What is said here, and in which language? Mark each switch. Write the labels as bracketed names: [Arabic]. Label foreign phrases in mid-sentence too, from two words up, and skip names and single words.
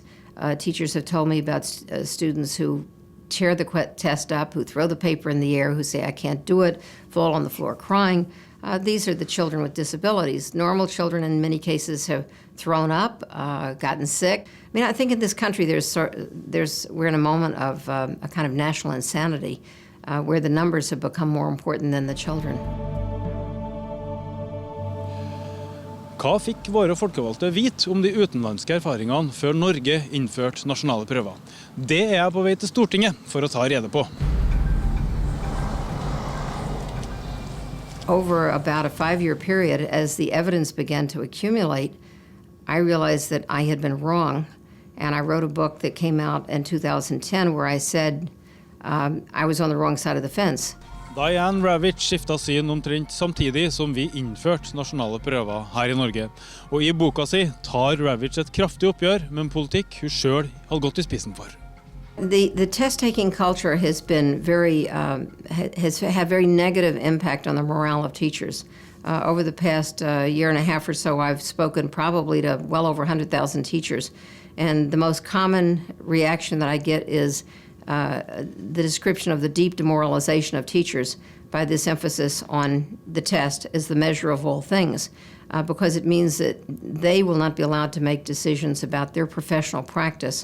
[English] Teachers have told me about students who tear the test up, who throw the paper in the air, who say, I can't do it, fall on the floor crying. These are the children with disabilities. Normal children in many cases have thrown up, gotten sick. I mean, I think in this country we're in a moment of a kind of national insanity where the numbers have become more important than the children. [Norwegian] Hva fikk våre folkevalgte vite om de utenlandske erfaringene før Norge innførte nasjonale prøver? Det er jeg på vei til Stortinget for å ta rede på. [English] Over about a 5-year period, as the evidence began to accumulate, I realized that I had been wrong. And I wrote a book that came out in 2010 where I said I was on the wrong side of the fence. [Norwegian] Diane Ravitch skiftet syn omtrent samtidig som vi innførte nasjonale prøver her i Norge. Og i boka si tar Ravitch et kraftig oppgjør med en politikk hun selv har gått i spissen for. [English] The test-taking culture has been has had very negative impact on the morale of teachers. Over the past year and a half or so, I've spoken probably to well over 100,000 teachers. And the most common reaction that I get is the description of the deep demoralization of teachers by this emphasis on the test as the measure of all things, because it means that they will not be allowed to make decisions about their professional practice.